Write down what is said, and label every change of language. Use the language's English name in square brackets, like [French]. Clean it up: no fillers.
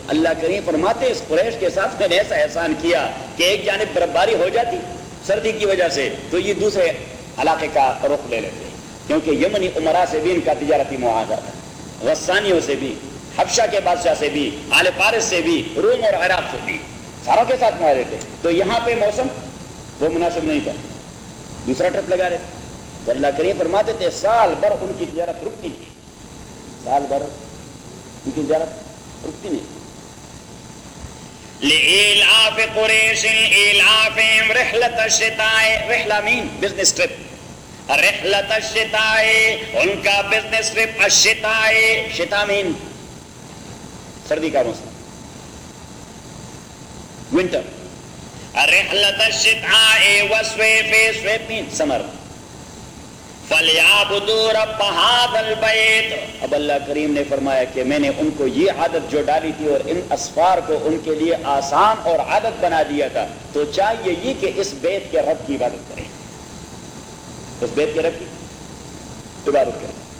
[Urdu] اللہ کریم فرماتے ہیں اس قریش کے ساتھ میں نے ایسا احسان کیا کہ ایک جانب برفباری ہو جاتی سردی کی وجہ سے تو یہ دوسرے علاقے کا رخ لے لیتے ہیں, کیونکہ یمنی عمرا سے بھی ان کا تجارتی معاہدہ تھا, غسانیوں سے بھی, حبشہ کے بادشاہ سے بھی, آل پارس سے بھی, روم اور عراق سے بھی, ساروں کے ساتھ معاہدے تھے. تو یہاں پہ موسم وہ مناسب نہیں تھا, دوسرا ٹرپ لگا رہے تھے. اللہ کریم فرماتے تھے سال بھر ان کی تجارت رکتی نہیں, سال بھر ان کی تجارت رکتی نہیں. [Arabic] لإلاف قريش إلافهم رحلة الشتاء, رحلة [Urdu] مين؟ Business trip. [Arabic] رحلة الشتاء [Urdu] ان کا بزنس ٹرپ, الشتاء, شتاء مين؟ سردی کا موسم, ونٹر. [Arabic] رحلة الشتاء والصيف, صيف [Urdu] مين؟ سمر. [Arabic] فليعبدوا رب هذا البيت. [Urdu] اب اللہ کریم نے فرمایا کہ میں نے ان کو یہ عادت جو ڈالی تھی اور ان اسفار کو ان کے لیے آسان اور عادت بنا دیا تھا, تو چاہیے یہ کہ اس بیت کے رب کی عبادت کریں, اس بیت کے رب کی عبادت کریں.